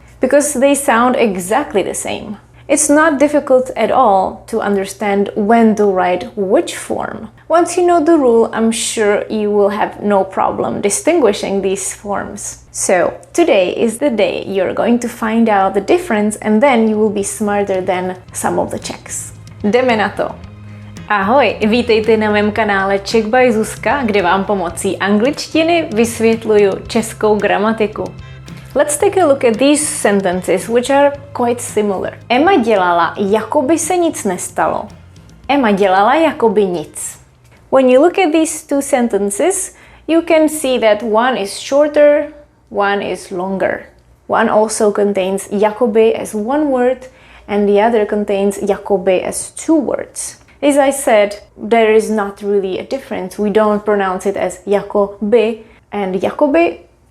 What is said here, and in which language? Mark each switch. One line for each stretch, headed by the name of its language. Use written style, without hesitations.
English: Because they sound exactly the same. It's not difficult at all to understand when to write which form. Once you know the rule, I'm sure you will have no problem distinguishing these forms. So, today is the day you're going to find out the difference and then you will be smarter than some of the Czechs.
Czech: Jdeme na to! Ahoj, vítejte na mém kanále Czech by Zuzka, kde vám pomocí angličtiny vysvětluju českou gramatiku.
English: Let's take a look at these sentences, which are quite similar.
Czech: Emma dělala, jakoby se nic nestalo. Emma dělala, jakoby nic.
English: When you look at these two sentences, you can see that one is shorter, one is longer. One also contains jakoby as one word, and the other contains jakoby as two words. As I said, there is not really a difference. We don't pronounce it as Jakoby and Jakoby.